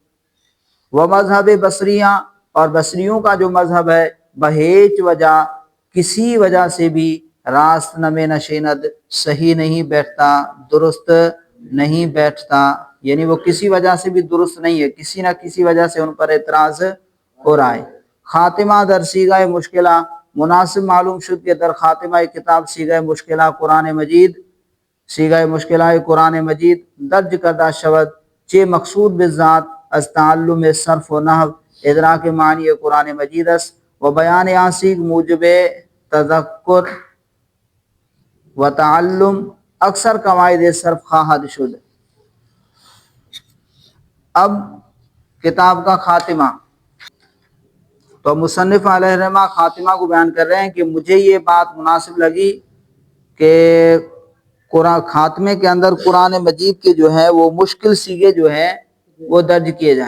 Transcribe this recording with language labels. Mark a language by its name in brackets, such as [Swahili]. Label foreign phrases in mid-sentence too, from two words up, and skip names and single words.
[Urdu] وہ مذہب بصریہ، اور بصریوں کا جو مذہب ہے، [Persian] بہیچ وجہ، [Urdu] کسی وجہ سے بھی، [Persian] راست نمے نشیند، [Urdu] صحیح نہیں بیٹھتا، درست نہیں بیٹھتا، یعنی وہ کسی وجہ سے بھی درست نہیں ہے، کسی نہ کسی وجہ سے ان پر اعتراض ہو رہا ہے۔ [Persian] خاتمہ در سیغہ مشکلہ، مناسب معلوم شد کہ در خاتمہ کتاب سیغہ مشکلہ قرآن مجید، سیغہ مشکلہ قرآن مجید درج کردہ شود چے مقصود بالذات از تعلم صرف و نحو ادراک معنی قرآن مجید است و بیان آسیگ موجب تذکر و تعلم اکثر قواعد صرف خواہد شد۔ [Urdu] اب کتاب کا خاتمہ، تو مصنف علیہ الرحمہ خاتمہ کو بیان کر رہے ہیں کہ مجھے یہ بات مناسب لگی کہ خاتمے کے اندر قرآن مجید کے جو ہے وہ مشکل صیغے جو ہے وہ درج کیے جائیں۔